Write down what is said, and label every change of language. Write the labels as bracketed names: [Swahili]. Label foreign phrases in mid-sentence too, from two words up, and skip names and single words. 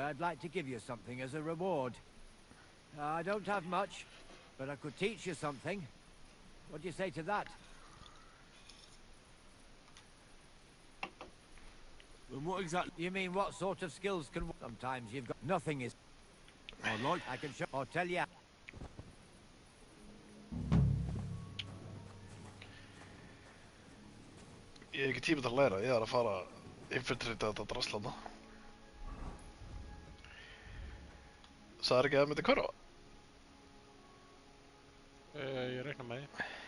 [English] I'd like to give you something as a reward. I don't have much, but I could teach you something. What do you say to that? And what exactly... You mean what sort of skills can... Sometimes you've got... Nothing is... I can show... Or tell you... [Icelandic] Ég hef ekki tíma til að læra, ég að fara infiltrita þetta drasslanda. Sagði ekki að það myndi hverfa? Ég reikna með því.